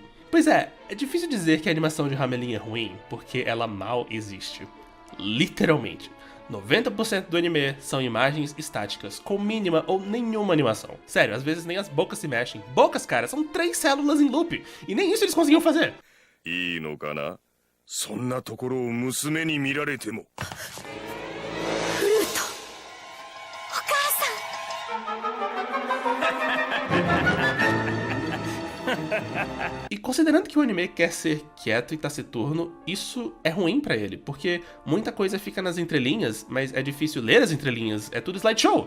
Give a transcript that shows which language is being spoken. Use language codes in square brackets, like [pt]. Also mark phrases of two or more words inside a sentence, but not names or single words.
[pt] Pois é difícil dizer que a animação de Hamelin é ruim, porque ela mal existe. Literalmente. 90% do anime são imagens estáticas, com mínima ou nenhuma animação. Sério, às vezes nem as bocas se mexem. Bocas, cara, são 3 células em loop. E nem isso eles conseguiam fazer. [ja] いいのかなそんなところを娘に見られても。 [pt] E considerando que o anime quer ser quieto e taciturno, isso é ruim pra ele, porque muita coisa fica nas entrelinhas, mas é difícil ler as entrelinhas, é tudo slideshow.